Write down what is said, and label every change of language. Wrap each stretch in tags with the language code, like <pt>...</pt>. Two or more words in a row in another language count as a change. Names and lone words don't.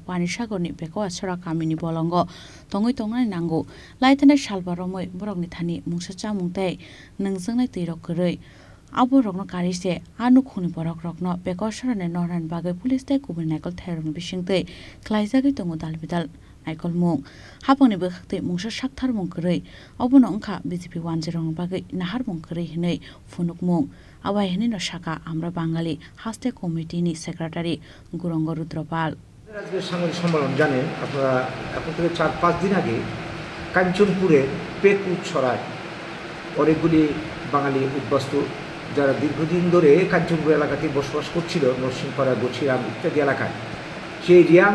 <trp>Panisagorni beko asora kamini bolongo tongoi tongnai nangu laitana salbaromoi borokni thani mungsa chamungtai nungjangnai tyrok koroi aborokno karise anukhuni borokrokno beko asorane noran bagai police tai kubur naikol thairong bisingtai khlaijagoi tongo dalbidal naikol mung hapangni bkhakte mungsa sakthar mung koroi obono ongkha BJP wanjirong bagai nahar mung koroi hinai funuk mung আবাই হেনিনো শাখা আমরা বাঙালি হাস্তে কমিটি নি সেক্রেটারি গুরঙ্গ রুদ্রপাল</trp> <bn>আজকে সাংবাদিক সম্মেলন জানেন আপনারা এখন থেকে 4-5 দিন আগে কাঞ্চনপুরে পেকুছড়ায় অনেকগুলি বাঙালি উদ্বাস্তু যারা দীর্ঘদিন ধরে কাঞ্চনপুর এলাকাতে বসবাস করছিল নরসিংপাড়া গছিরাম ইত্যাদি এলাকায় সেই রিয়াং</bn>